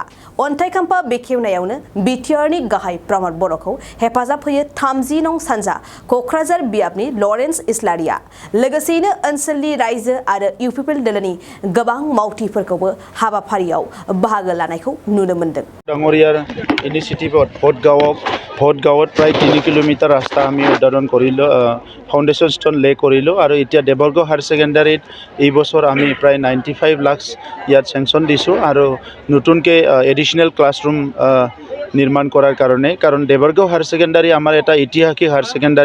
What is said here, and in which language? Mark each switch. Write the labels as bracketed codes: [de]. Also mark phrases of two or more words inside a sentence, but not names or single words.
[brx] अन्थाइखाम्फा बेखेवनायावनो बिटिआरनि गाहाय प्रमद बर'खौ हेफाजाब होयो 30 नं सानजा क'क्राझार बियाबनि लरेन्स इस्लारिया। लोगोसेयैनो ओनसोलनि रायजो आरो इउपिपिएल दोलोनि गोबां मावथिफोरखौबो हाबाफारियाव बाहागो लानायखौ नुनो मोन्दों। [as] ডাঙৰীয়াৰ ইনিচিয়েটিভত ভোটগাঁৱত প্ৰায় 3 কিলোমিটাৰ ৰাস্তা আমি উদ্বোধন কৰিলোঁ, [en] foundation stone lay [as] কৰিলোঁ আৰু এতিয়া দেৱৰগাঁও [en] higher secondaryত [as] এই বছৰ আমি প্ৰায় 95 লাখ ইয়াত চেংচন দিছোঁ আৰু নতুনকৈ [en] additional classroom [as] নিৰ্মাণ কৰাৰ কাৰণে, কাৰণ দেৱৰগাঁও [en] higher secondary [as] আমাৰ এটা ঐতিহাসিক [en] higher secondary.